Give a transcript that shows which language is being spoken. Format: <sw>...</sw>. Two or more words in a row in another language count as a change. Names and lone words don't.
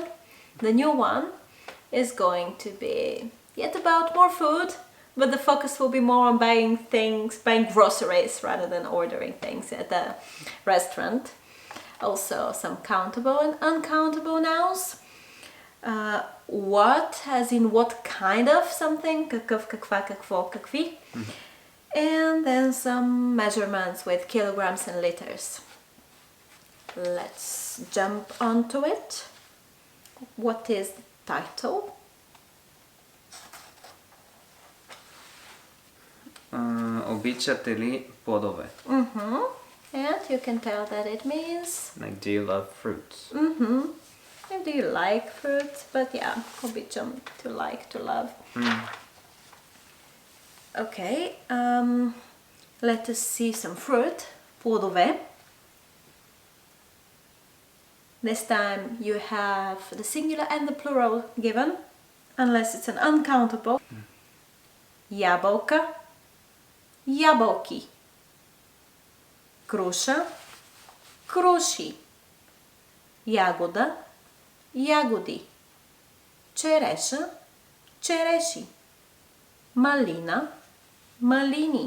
<en>The new one is going to be yet about more food, but the focus will be more on buying groceries rather than ordering things at the restaurant. Also some countable and uncountable nouns. What, as in what kind of something,</en> <bg>какъв, каква, какво, какви.</bg> <en>And then some measurements with kilograms and liters. Let's jump onto it. What is the title?</en> <bg>Обичате ли плодове?</bg> <en>And you can tell that it means Like, do you love fruits? and do you like fruits? But yeah, обичам, to like, to love. Okay, let us see some fruit.</en> <bg>Плодове.</bg> <en>This time you have the singular and the plural given, unless it's an uncountable.</en> <bg>Ябълка, ябълки. Круша, круши. Ягода, ягоди. Череша, череши. Малина, малини.</bg>